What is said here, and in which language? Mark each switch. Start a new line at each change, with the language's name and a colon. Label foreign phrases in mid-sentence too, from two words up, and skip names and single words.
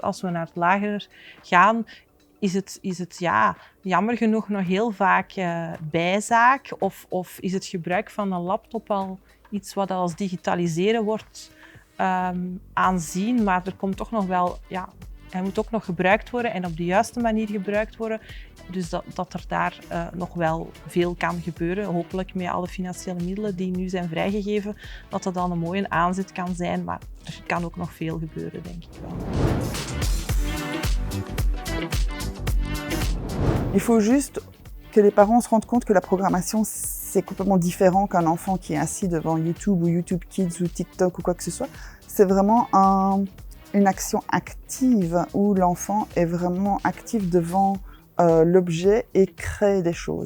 Dutch: Als we naar het lager gaan, is het ja, jammer genoeg nog heel vaak bijzaak of is het gebruik van een laptop al iets wat als digitaliseren wordt aanzien, maar er komt toch nog wel, ja, hij moet ook nog gebruikt worden en op de juiste manier gebruikt worden. Dus dat er daar nog wel veel kan gebeuren, hopelijk met alle financiële middelen die nu zijn vrijgegeven, dat dat dan een mooie aanzet kan zijn, maar er kan ook nog veel gebeuren, denk ik wel.
French: Il faut juste que les parents se rendent compte que la programmation, c'est complètement différent qu'un enfant qui est assis devant YouTube ou YouTube Kids ou TikTok ou quoi que ce soit. C'est vraiment une action active où l'enfant est vraiment actif devant l'objet et crée des choses.